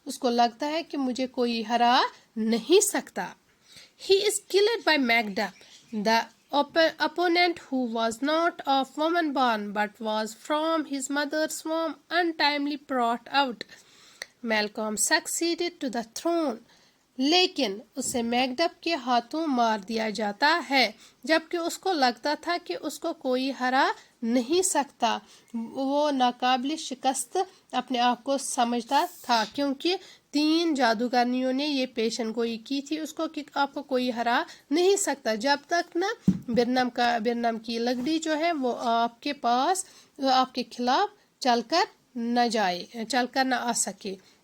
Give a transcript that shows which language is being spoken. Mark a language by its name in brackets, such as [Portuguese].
[Hindi] उसको लगता है कि मुझे कोई हरा नहीं सकता। [English] He is killed by Macduff, the opponent who was not of woman born but was from his mother's womb untimely brought out. Malcolm succeeded to the throne. [Hindi] लेकिन उसे मैकडफ के हाथों मार दिया जाता है, जबकि उसको लगता था कि उसको कोई हरा नहीं सकता। वो नाकाबिल शिकस्त अपने आप को समझता था, क्योंकि 3 जादूगरनियों ने ये पेशन गोई की थी उसको कि आपको कोई हरा नहीं सकता, जब तक ना बिरनम की लकड़ी जो है वो आपके खिलाफ चलकर न आ सके।